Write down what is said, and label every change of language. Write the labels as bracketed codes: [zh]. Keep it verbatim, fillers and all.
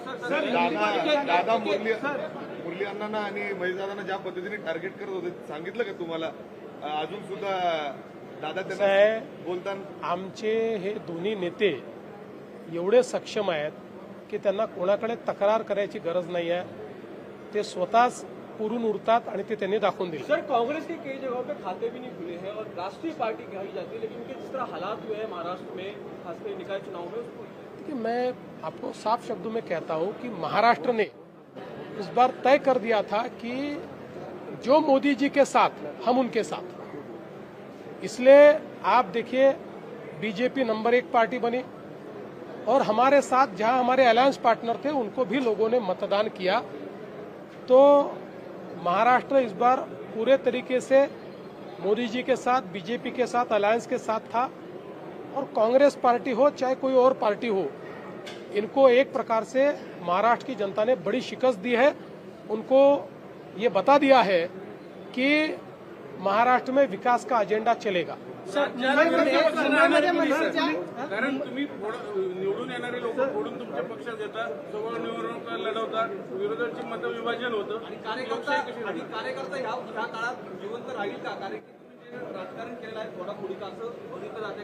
[mr] दादा दादा मुरली मुरली अण्णांना आणि महेशदादांना ज्या पद्धतीने टार्गेट करत होते सांगितलं का तुम्हाला? अं, अजून सुद्धा दादा साहेब, त्यांना बोलताना आमचे हे दोन्ही नेते एवढे सक्षम आहेत की त्यांना कोणाकडे तक्रार करायची गरज नाही आहे. ते स्वतःच पुरून उरतात आणि ते त्यांनी दाखवून दिले. [hi] सर, कांग्रेस के कई जगहों पे खाते भी नहीं खुले हैं और राष्ट्रीय पार्टी कही जाती है, लेकिन उनके जिस तरह हालात हुए हैं महाराष्ट्र में, खासकर निकाय चुनाव में, उसको कि मैं आपको साफ शब्दों में कहता हूं कि महाराष्ट्र ने इस बार तय कर दिया था कि जो मोदी जी के साथ हम उनके साथ. इसलिए आप देखिए बीजेपी नंबर एक पार्टी बनी और हमारे साथ जहां हमारे अलायंस पार्टनर थे उनको भी लोगों ने मतदान किया. तो महाराष्ट्र इस बार पूरे तरीके से मोदी जी के साथ, बीजेपी के साथ, अलायंस के साथ था. और कांग्रेस पार्टी हो चाहे कोई और पार्टी हो, इनको एक प्रकार से महाराष्ट्र की जनता ने बड़ी शिकस्त दी है. उनको ये बता दिया है कि महाराष्ट्र में विकास का एजेंडा चलेगा. [mr] सर, मुंबईमध्ये मुंबईमध्ये मनसेच्या हा? कारण तुम्ही फोड- निवडून येणारे लोक फोडून तुमच्या पक्षात देता, सगळं निवडणूक लढवता, विरोधांची मतं विभाजन होतं. आणि कार्यकर्ता आणि कार्यकर्ता ह्या ह्या काळात जिवंत राहील का? कारण की तुम्ही जे राजकारण केलेलं आहे थोडा खोडीचं असं बघितलं जाते.